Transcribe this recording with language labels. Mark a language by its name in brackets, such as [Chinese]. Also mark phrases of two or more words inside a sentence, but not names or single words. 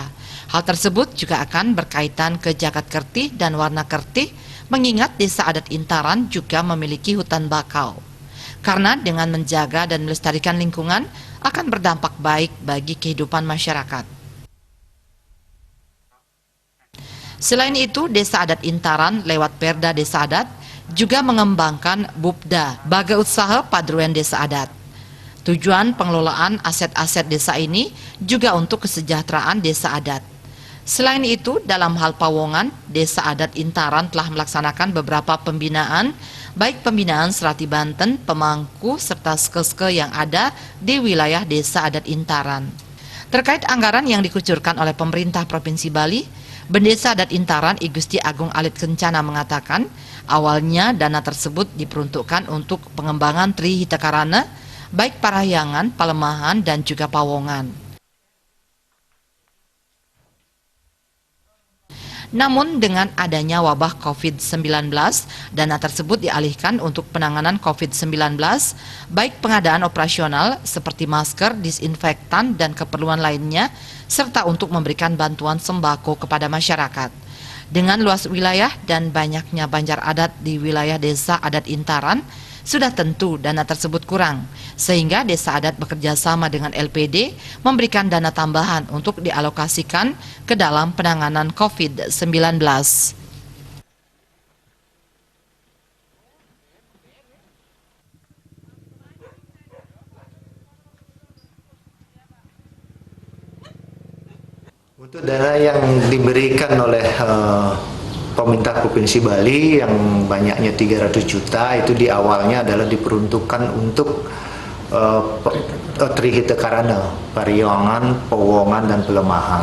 [Indonesian] Hal tersebut juga akan berkaitan ke Jagat Kertih dan Warna Kertih, mengingat Desa Adat Intaran juga memiliki hutan bakau. Karena dengan menjaga dan melestarikan lingkungan akan berdampak baik bagi kehidupan masyarakat. Selain itu, Desa Adat Intaran lewat Perda Desa Adat juga mengembangkan Bupda, Baga Usaha Padruan Desa Adat. Tujuan pengelolaan aset-aset desa ini juga untuk kesejahteraan desa adat. Selain itu, dalam hal pawongan, Desa Adat Intaran telah melaksanakan beberapa pembinaan, baik pembinaan Serati Banten, Pemangku, serta ske-ske yang ada di wilayah Desa Adat Intaran. Terkait anggaran yang dikucurkan oleh pemerintah Provinsi Bali, Bendesa Adat Intaran I Gusti Agung Alit Kencana mengatakan, awalnya dana tersebut diperuntukkan untuk pengembangan Tri Hitakarana, baik parahyangan, palemahan, dan juga pawongan. Namun dengan adanya wabah COVID-19, dana tersebut dialihkan untuk penanganan COVID-19, baik pengadaan operasional seperti masker, disinfektan, dan keperluan lainnya, serta untuk memberikan bantuan sembako kepada masyarakat. Dengan luas wilayah dan banyaknya banjar adat di wilayah Desa Adat Intaran, sudah tentu dana tersebut kurang, sehingga Desa Adat bekerja sama dengan LPD memberikan dana tambahan untuk dialokasikan ke dalam penanganan COVID-19. Untuk dana yang diberikan oleh pemerintah Provinsi Bali yang banyaknya 300 juta itu di awalnya adalah diperuntukkan untuk Tri Hitakarana, parahyangan, pawongan, dan pelemahan.